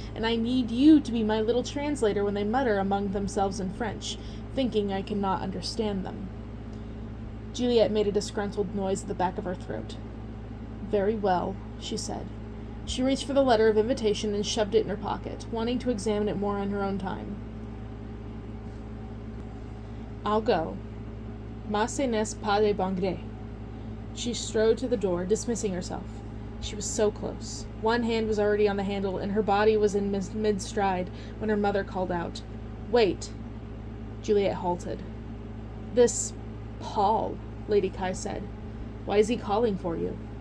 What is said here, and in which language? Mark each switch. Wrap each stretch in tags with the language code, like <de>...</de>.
<en>And I need you to be my little translator when they mutter among themselves in French, thinking I cannot understand them. Juliet made a disgruntled noise at the back of her throat. Very well, she said. She reached for the letter of invitation and shoved it in her pocket, wanting to examine it more on her own time. I'll go.</en> <fr>Mais ce n'est pas de bon gré.</fr> <en>She strode to the door, dismissing herself. She was so close. One hand was already on the handle, and her body was in mid-stride when her mother called out, Wait. Juliet halted. This Paul, Lady Kai said. Why is he calling for you?</en>